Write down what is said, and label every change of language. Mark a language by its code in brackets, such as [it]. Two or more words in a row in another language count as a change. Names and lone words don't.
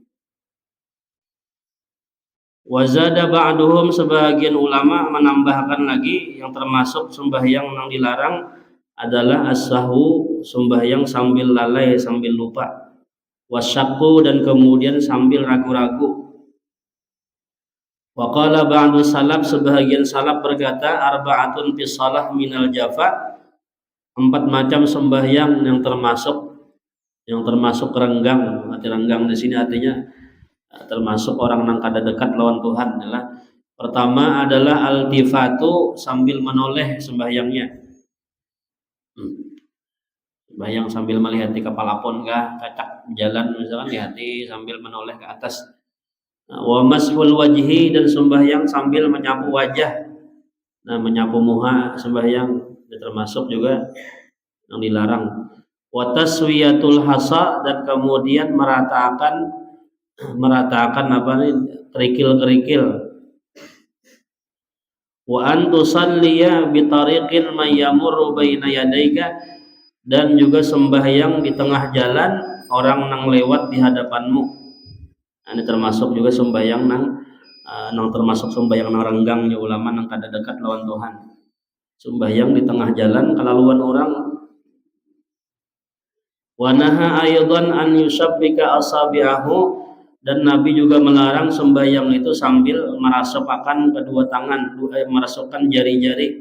[ar] وزاد بعضهم [id] sebagian ulama menambahkan lagi yang termasuk sembahyang yang dilarang adalah as-sahwu sembahyang sambil lalai sambil lupa, wasyaku dan kemudian sambil ragu-ragu. [ar] وقال بعض السلف [id] sebagian salaf berkata [ar] أربعة في الصلاة من الجفاء, [id] 4 macam sembahyang yang termasuk renggang. [bjn] Arti renggang di sini artinya termasuk orang yang kada dekat lawan Tuhan adalah pertama adalah altifatu sambil menoleh sembahyangnya. Sembahyang sambil melihat di kepala pon kah, kacak jalan misalkan lihati sambil menoleh ke atas. [ar] ومسح الوجه [id] dan sembahyang sambil menyapu wajah. Nah, menyapu muka sembahyang termasuk juga yang dilarang. [ar] وتسوية الحصى [id] dan kemudian meratakan apa nih kerikil-kerikil. [ar] وأن تصلي بطريق من يمر بين يديك [bjn] dan juga sembahyang di tengah jalan orang nang lewat di hadapanmu. Ini termasuk juga sembahyang nang termasuk sembahyang nang renggang ya ulama nang kada dekat lawan Tuhan. Sembahyang di tengah jalan kalaluan orang. [ar] ونهى أيضا أن يشبك أصابعه [bjn] dan Nabi juga melarang sembahyang itu sambil merasukkan kedua tangan, merasukkan jari-jari.